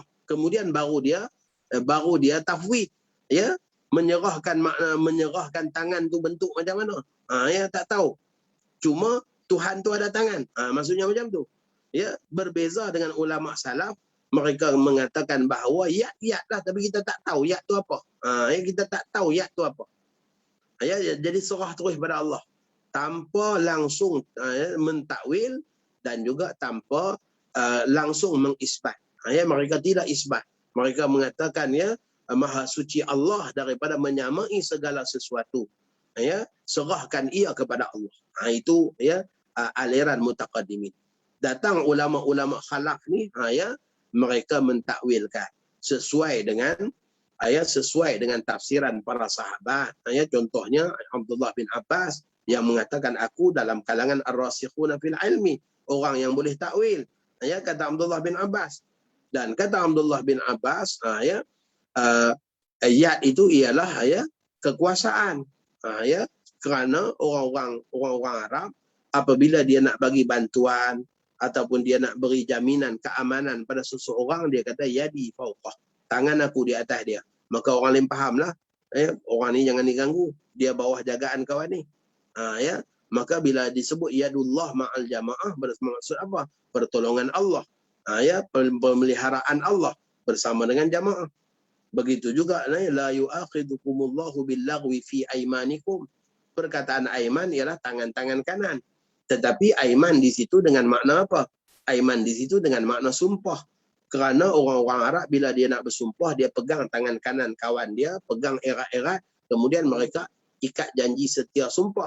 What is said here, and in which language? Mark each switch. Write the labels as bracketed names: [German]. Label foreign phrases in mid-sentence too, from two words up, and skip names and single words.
[Malay] Kemudian baru dia tafwid, ya, menyerahkan makna, menyerahkan tangan tu bentuk macam mana. Ya, tak tahu. Cuma Tuhan tu ada tangan. Maksudnya macam tu. Ya, berbeza dengan ulama salaf, mereka mengatakan bahawa yat lah, tapi kita tak tahu yat tu apa. Ya, kita tak tahu yat tu apa. Ya, jadi serah terus pada Allah tanpa langsung mentakwil dan juga tanpa langsung mengisbat. Ya, mereka tidak isbat. Mereka mengatakan, ya, maha suci Allah daripada menyamai segala sesuatu. Ya, serahkan ia kepada Allah. Itu, ya, aliran mutaqaddimin. Datang ulama-ulama khalaf ni, ya, mereka mentakwilkan sesuai dengan tafsiran para sahabat. Ya, contohnya Abdullah bin Abbas yang mengatakan aku dalam kalangan [Arabic] الراسخون في العلم, [Malay] orang yang boleh takwil. Ya, kata Abdullah bin Abbas. Dan kata Abdullah bin Abbas, ya, ayat itu ialah, ya, kekuasaan. Ya, kerana orang-orang Arab apabila dia nak bagi bantuan ataupun dia nak beri jaminan keamanan pada seseorang, dia kata [Arabic] يدي فوقه, [Malay] tangan aku di atas dia. Maka orang lain fahamlah, ya, orang ni jangan diganggu, dia bawah jagaan kawan ni. Ya, maka bila disebut [Arabic] يد الله مع الجماعة, [Malay] bermaksud apa? Pertolongan Allah. Ya, pemeliharaan Allah bersama dengan jamaah. Begitu juga [Arabic] لا يؤاخذكم الله باللغو في أيمانكم. [Malay] Perkataan aiman ialah tangan-tangan kanan. Tetapi aiman di situ dengan makna apa? Aiman di situ dengan makna sumpah. Kerana orang-orang Arab bila dia nak bersumpah, dia pegang tangan kanan kawan dia, pegang erat-erat, kemudian mereka ikat janji setia sumpah.